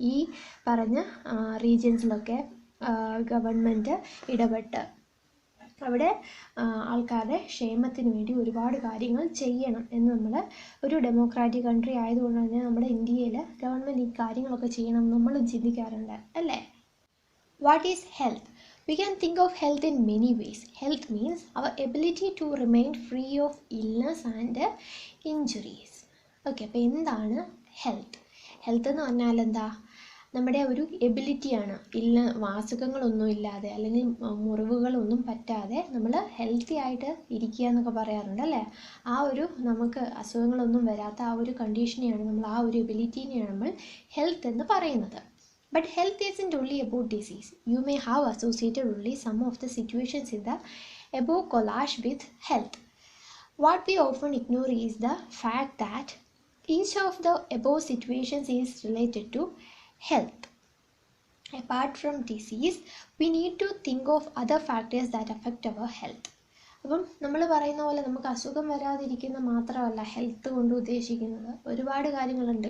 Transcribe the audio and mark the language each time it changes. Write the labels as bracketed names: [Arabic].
[Malayalam] ഈ പറഞ്ഞ റീജിയൻസിലൊക്കെ ഗവൺമെൻറ് ഇടപെട്ട് അവിടെ ആൾക്കാരുടെ ക്ഷേമത്തിന് വേണ്ടി ഒരുപാട് കാര്യങ്ങൾ ചെയ്യണം എന്ന് നമ്മൾ ഒരു ഡെമോക്രാറ്റിക് കൺട്രി ആയതുകൊണ്ട് തന്നെ നമ്മുടെ ഇന്ത്യയിൽ ഗവൺമെൻറ് ഈ കാര്യങ്ങളൊക്കെ ചെയ്യണം എന്ന് നമ്മൾ ചിന്തിക്കാറുണ്ട് അല്ലേ? [English] What is health? We can think of health in many ways. Health means our ability to remain free of illness and injuries. [Malayalam] Okay, അപ്പോൾ എന്താണ് ഹെൽത്ത്? ഹെൽത്ത് എന്ന് പറഞ്ഞാൽ എന്താ? നമ്മുടെ ഒരു എബിലിറ്റിയാണ്. അസുഖങ്ങളൊന്നും ഇല്ലാതെ അല്ലെങ്കിൽ മുറിവുകളൊന്നും പറ്റാതെ നമ്മൾ ഹെൽത്തി ആയിട്ട് ഇരിക്കുക എന്നൊക്കെ പറയാറുണ്ട് അല്ലേ? ആ ഒരു നമുക്ക് അസുഖങ്ങളൊന്നും വരാത്ത ആ ഒരു കണ്ടീഷനെയാണ് നമ്മൾ, ആ ഒരു എബിലിറ്റിനെയാണ് നമ്മൾ ഹെൽത്ത് എന്ന് പറയുന്നത്. [English] But health isn't only about disease. You may have associated only some of the situations in the above collage with health. What we often ignore is the fact that each of the above situations is related to health. Apart from disease, we need to think of other factors that affect our health. [Malayalam] അപ്പം നമ്മൾ പറയുന്ന പോലെ നമുക്ക് അസുഖം വരാതിരിക്കുന്ന മാത്രമല്ല health കൊണ്ട് ഉദ്ദേശിക്കുന്നത്. ഒരുപാട് കാര്യങ്ങളുണ്ട്.